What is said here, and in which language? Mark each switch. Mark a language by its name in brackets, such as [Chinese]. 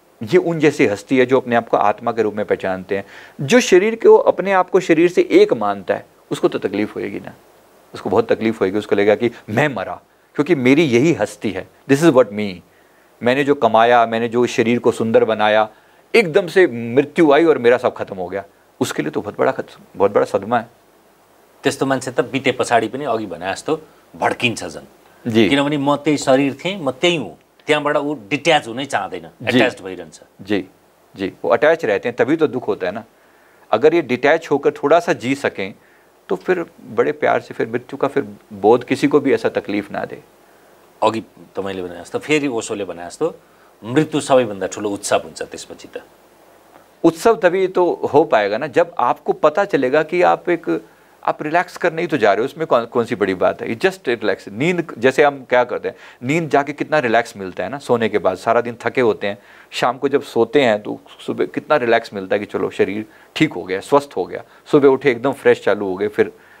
[Hindi] ये उन जैसी हस्ती है जो अपने आप को आत्मा के रूप में पहचानते हैं। जो शरीर को, अपने आप को शरीर से एक मानता है, उसको तो तकलीफ होएगी ना, उसको बहुत तकलीफ होएगी। उसको लगेगा कि मैं मरा, क्योंकि मेरी यही हस्ती है, [English] This is what me. [Hindi] मैंने जो कमाया, मैंने जो शरीर को सुंदर बनाया, एकदम से मृत्यु आई और मेरा सब खत्म हो गया, उसके लिए तो बहुत बड़ा सदमा है। [Nepali] त्यस्तो मान्छे त बिते पछाडि पनि अघि भने जस्तो भड्किन्छ झन्। [Hindi] जी, [Nepali] किनभने म त्यही शरीर थिएँ, म त्यही हुँ, त्यहाँबाट ऊ डिट्याच हुनै चाहदैन, अट्याच्ड भइरहन्छ। [Hindi] जी, वो अटैच रहते हैं, तभी तो दुख होता है ना। अगर ये डिटैच होकर थोड़ा सा जी सकें तो फिर बड़े प्यार से फिर मृत्यु का फिर बोध किसी को भी ऐसा तकलीफ ना दे। [Nepali] अघि तपाईँले भने जस्तो, फेरि ओशोले भने जस्तो, मृत्यु सबैभन्दा ठुलो उत्सव हुन्छ त्यसपछि त। [Hindi] उत्सव तभी तो हो पाएगा ना जब आपको पता चलेगा कि आप रिलैक्स करने ही तो जा रहे हो, उसमें कौन सी बड़ी बात है। ये जस्ट रिलैक्स। नींद जैसे हम क्या करते हैं, नींद जाके कितना रिलैक्स मिलता है ना, सोने के बाद सारा दिन थके होते हैं, शाम को जब सोते हैं तो सुबह कितना रिलैक्स मिलता है कि चलो शरीर ठीक हो गया, स्वस्थ हो गया, सुबह उठे एकदम फ्रेश चालू हो गए फिर।